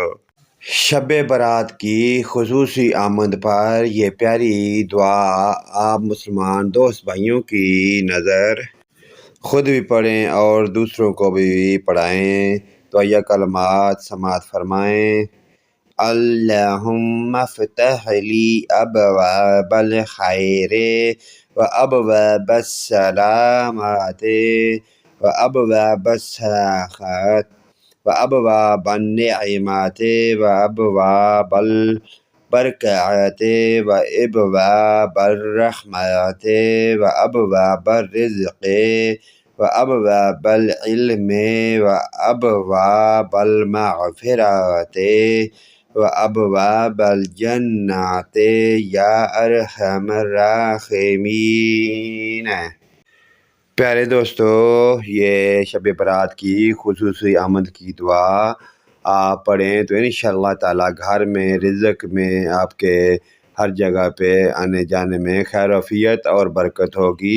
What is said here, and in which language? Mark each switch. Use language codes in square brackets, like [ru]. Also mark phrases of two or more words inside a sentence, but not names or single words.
[ur] شب برات کی خصوصی آمد پر یہ پیاری دعا آپ مسلمان دوست بھائیوں کی نظر خود بھی پڑھیں اور دوسروں کو بھی پڑھائیں تو یہ کلمات سماعت فرمائیں۔ [ar] اللہم افتح لی ابواب الخیر و ابواب السلامات و ابواب السخاوت و ابواب النعمات و ابواب البرکات و ابواب الرحمت و ابواب الرزق و ابواب العلم و ابواب المغفرات و ابواب الجنات یا ارحم الراحمین۔ [ur] پیارے دوستو، یہ شب برات کی خصوصی آمد کی دعا آپ پڑھیں تو [ar] انشاءاللہ تعالی [ur] گھر میں، رزق میں، آپ کے ہر جگہ پہ آنے جانے میں خیر وعافیت اور برکت ہوگی۔